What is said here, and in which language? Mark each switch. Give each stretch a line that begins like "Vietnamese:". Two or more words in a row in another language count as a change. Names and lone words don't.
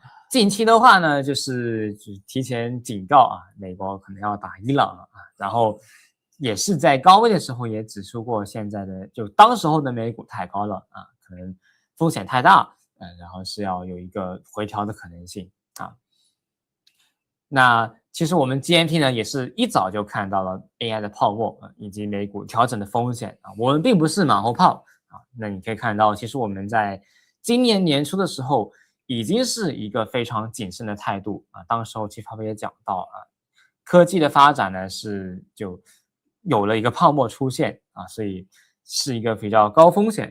Chinese: 近期的話呢，就是提前警告啊，美國可能要打伊朗了啊，然後也是在高位的時候也指出過，現在的就當時候的美股太高了啊，可能風險太大，然後是要有一個回調的可能性啊。那其實我們 GMT 呢也是一早就看到了 AI 的泡沫啊，以及美股調整的風險啊，我們並不是馬後炮啊。那你可以看到，其實我們在今年年初的時候，已經是一個非常謹慎的態度啊，當時候七爸爸也講到啊，科技的發展呢就有了一個泡沫出現啊，所以是一個比較高風險。